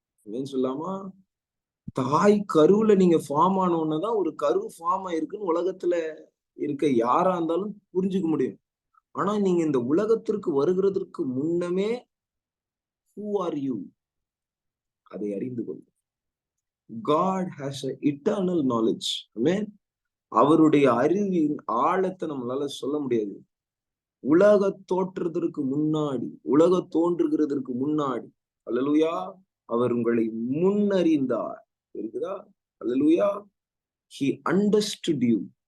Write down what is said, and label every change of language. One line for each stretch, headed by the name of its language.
Tamil: சொல்லாமா, தாய் கருவுல நீங்க ஃபார்ம் ஆனோன்னதான் ஒரு கரு ஃபார்ம் ஆயிருக்குன்னு உலகத்துல இருக்க யாரா இருந்தாலும் புரிஞ்சுக்க முடியும். ஆனா நீங்க இந்த உலகத்திற்கு வருகிறதற்கு முன்னமே
English: who are you
Tamil: அதை அறிந்து கொள்ளும்.
English: God has an eternal knowledge. Amen.
Tamil: அவருடைய அறிவின் ஆழத்தை நம்மளால சொல்ல முடியாது. உலக தோற்றுறதற்கு முன்னாடி, உலக தோன்றுகிறதற்கு முன்னாடி, அல்லேலூயா, அவர் உங்களை முன்னறிந்தார். இருக்குதா? அல்லேலூயா.
English: He understood you.